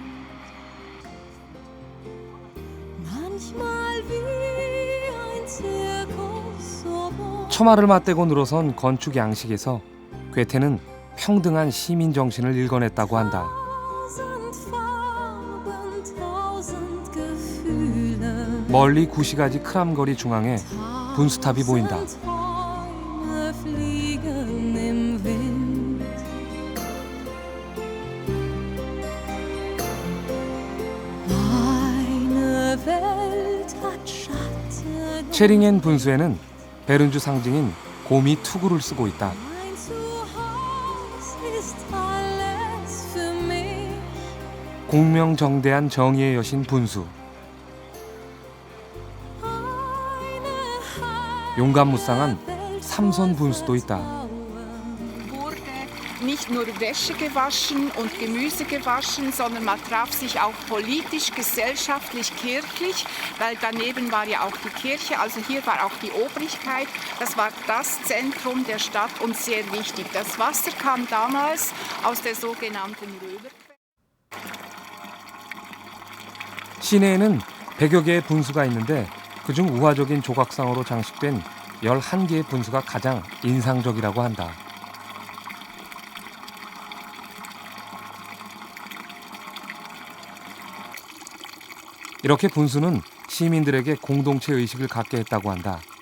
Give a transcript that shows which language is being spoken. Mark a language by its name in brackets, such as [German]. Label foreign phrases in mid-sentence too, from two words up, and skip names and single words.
[Korean] 처마를 맞대고 늘어선 건축 양식에서 괴테는 평등한 시민 정신을 일궈냈다고 한다. 멀리 구시가지 크람거리 중앙에 분수탑이 보인다. [German] Träume fliegen im Wind. Meine Welt hat Schatten. [Korean] 체링엔 분수에는 베른주 상징인 곰이 투구를 쓰고 있다. [German] Mein Zuhause ist alles für mich. [Korean] 공명정대한 정의의 여신 분수. 용감무쌍한 삼손 분수도 있다. [German] Wurde nicht nur Wäsche gewaschen und Gemüse gewaschen, sondern man traf sich auch politisch, gesellschaftlich, kirchlich, weil daneben war ja auch die Kirche, also hier war auch die Obrigkeit. Das war das Zentrum der Stadt und sehr wichtig. Das Wasser kam damals aus der sogenannten Römerquelle. [Korean] 시내에는 100여 개의 분수가 있는데 그중 우화적인 조각상으로 장식된 11개의 분수가 가장 인상적이라고 한다. 이렇게 분수는 시민들에게 공동체 의식을 갖게 했다고 한다.